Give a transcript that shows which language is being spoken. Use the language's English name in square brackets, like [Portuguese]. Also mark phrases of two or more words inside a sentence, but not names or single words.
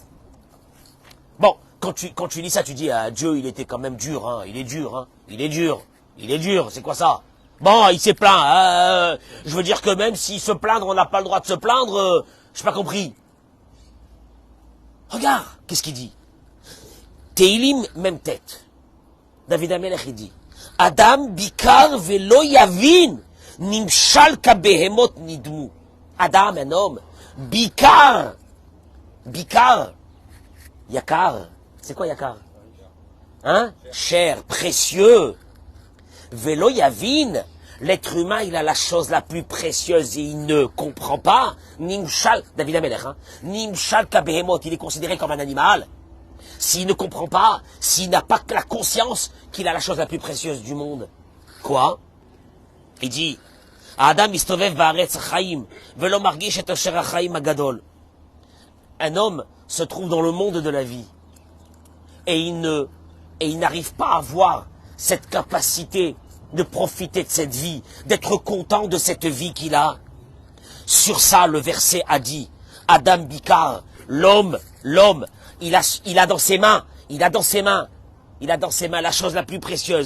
[French] Bon, quand tu lis ça, tu dis, ah, Dieu, il était quand même dur, hein, il est dur, hein, il est dur, c'est quoi ça? Bon, il s'est plaint, je veux dire que même s'il se plaindre, on n'a pas le droit de se plaindre, j'ai pas compris. Regarde, qu'est-ce qu'il dit? Teilim, même tête. David Amelech, il dit, [Hebrew] אדם ביקר ולא יבין, נמשל כבהמות נדמו. [French] Adam, un homme, bikar, yakar, c'est quoi yakar? Hein? Cher, précieux. [Hebrew] ולא יבין, [French] l'être humain, il a la chose la plus précieuse et il ne comprend pas. Nimshal, David Amelech, hein? [Hebrew] נמשל כבהמות, [French] il est considéré comme un animal. S'il ne comprend pas, s'il n'a pas la conscience qu'il a la chose la plus précieuse du monde. Quoi? Il dit, [Hebrew] אדם מסתובב בארץ חיים, ולא מרגיש את אשר החיים הגדול. [French] Un homme se trouve dans le monde de la vie et il n'arrive pas à voir cette capacité de profiter de cette vie, d'être content de cette vie qu'il a. Sur ça, le verset a dit, [Hebrew] אדם ביקר, [French] l'homme, il a dans ses mains la chose la plus précieuse.